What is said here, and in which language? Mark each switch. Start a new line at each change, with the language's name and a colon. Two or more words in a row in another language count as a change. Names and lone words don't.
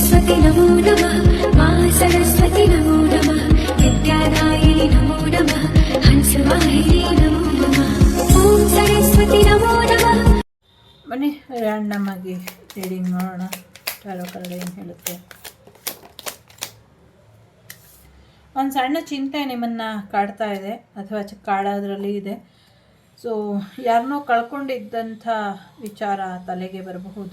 Sanskrit: नमो नमः मा सरस्वती नमो नमः विद्यादायिनी नमो नमः हंसवाहिनी नमो नमः ओम सरस्वती नमो नमः.
Kannada: ಬನ್ನಿ ರ್ಯಾಂಡಮ್ ಆಗಿ ರೀಡಿಂಗ್ ಮಾಡೋಣ.
English: tarot card
Kannada: ಏನು ಹೇಳುತ್ತೆ. ಒಂದು ಸಣ್ಣ ಚಿಂತೆ ನಿಮ್ಮನ್ನು ಕಾಡ್ತಾ ಇದೆ ಅಥವಾ ಕಾಡೋದ್ರಲ್ಲಿ ಇದೆ. ಸೊ ಯಾರನ್ನೋ ಕಳ್ಕೊಂಡಿದ್ದಂಥ ವಿಚಾರ ತಲೆಗೆ ಬರಬಹುದು.